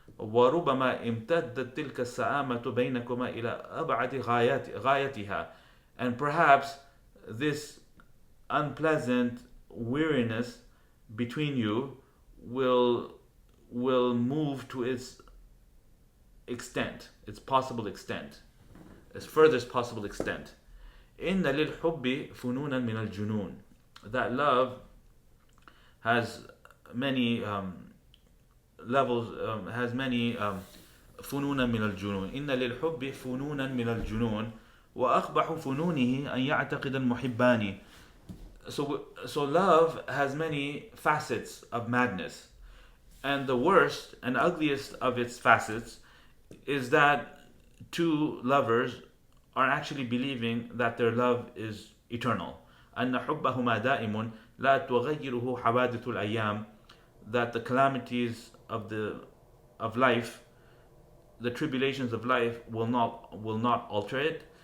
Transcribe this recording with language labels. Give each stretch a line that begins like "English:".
Arabic: وربما امتدت تلك السآمة بينكما إلى أبعد غايتها,
English: and perhaps this unpleasant weariness between you will move to its extent, its possible extent, its furthest possible extent.
Arabic: إن للحب فنونا من الجنون,
English: that love has many
Arabic: levels, has many فنونا من الجنون. إن للحب فنونا من الجنون وأقبح فنونه أن يعتقد المحبان.
English: So love has many facets of madness, and the worst and ugliest of its facets is that two lovers are actually believing that their love is eternal.
Arabic: أن حبهما دائم لا تغيره حوادث الأيام,
English: that the calamities of life, the tribulations of life will not alter it.